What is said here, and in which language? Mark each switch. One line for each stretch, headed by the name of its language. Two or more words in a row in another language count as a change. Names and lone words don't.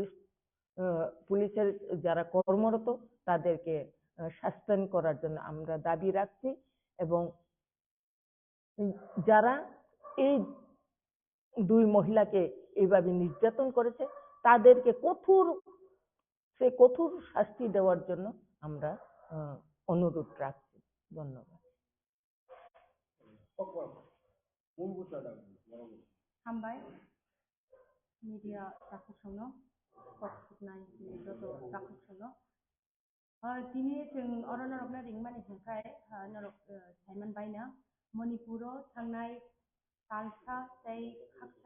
Bangla: পুলিশের যারা কর্মরত, তাদেরকে সাসপেন্ড করার জন্য আমরা দাবি রাখছি, এবং যারা এই 2 মহিলাকে এইভাবে নির্যাতন করেছে তাদেরকে কঠোর শাস্তি দেওয়ার জন্য আমরা অনুরোধ রাখছি। ধন্যবাদ।
Kok Borok: हामबाय मीडिया जाखुसंनो पक्षनाय जत जाखुसंनो दिनै जों अरनरबना रिंमानि थाखाय नरक साइमन बायना मणिपुराव थांनाय सालसा तै खाकसा